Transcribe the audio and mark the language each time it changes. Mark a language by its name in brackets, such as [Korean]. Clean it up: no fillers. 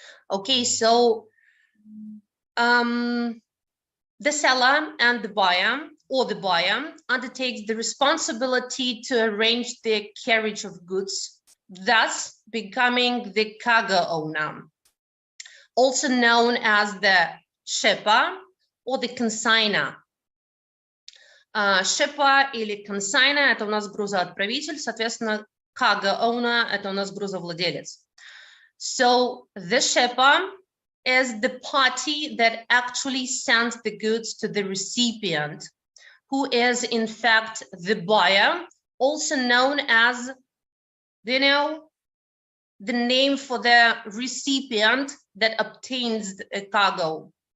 [English] Okay, so the seller and the buyer, or the buyer, undertakes the responsibility to arrange the carriage of goods, thus becoming the cargo owner, also known as the shipper or the consignor. [Russian] Shipper или consignor — это у нас грузоотправитель, соответственно, cargo owner — это у нас грузовладелец. [English] So the shipper is the party that actually sends the goods to the recipient, who is in fact the buyer, also known as, you know, the name for the recipient that obtains a cargo.